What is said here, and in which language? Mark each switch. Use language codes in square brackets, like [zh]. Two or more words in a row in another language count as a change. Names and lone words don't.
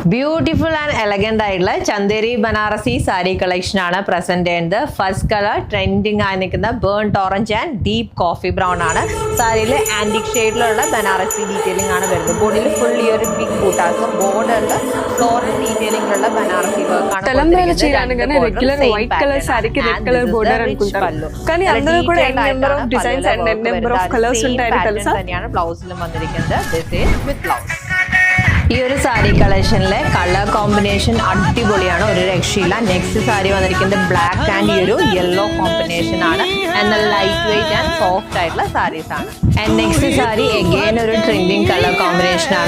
[en] Beautiful and elegant [ml] ആയിട്ടുള്ള ചന്ദേരി ബനാറസി സാരി കളക്ഷൻ ആണ് പ്രസന്റ് ചെയ്യുന്നത്. [en] first colour trending [ml] ആയി നിൽക്കുന്ന [en] burnt orange and deep coffee brown [ml] ആണ്. സാരിയിൽ ആന്റിക് ഷെയ്ഡിലുള്ള ബനാറസി ഡീറ്റെയിലിംഗ് ആണ് വരുന്നത്. ബോഡിയിൽ ഫുൾ ഈ ഒരു ബിഗ് ബൂട്ടാസും ബോർഡറിൽ ഫ്ലോറൽ ഡീറ്റെയിലിംഗിലുള്ള బనారసి వర్క్ ആണ്. [te] తెలంగాణ చీరనగానే [en] regular white colour [te] సారీకి [en] red colour border [te] అనుకుంటారు. కానీ అందులో కూడా [en] n number of designs and n number of colours [te] ఉంటాయని తెలుసా? [ml] തന്നെയാണ് ബ്ലൗസിലും വന്നിരിക്കുന്നത്. [en] this is with blouse. [ml] ഈ ഒരു സാരി കളക്ഷനിലെ [en] colour combination [ml] അടിപൊളിയാണ്, ഒരു രക്ഷയില്ല. നെക്സ്റ്റ് സാരി വന്നിരിക്കുന്നത് [en] black and [ml] ഈ ഒരു [en] yellow combination [ml] ആണ്. എന്നാൽ [en] light weight and soft [ml] ആയിട്ടുള്ള സാരീസ് ആണ്. [en] and next saree again [ml] ഒരു [en] trending colour combination [ml] ആണ്.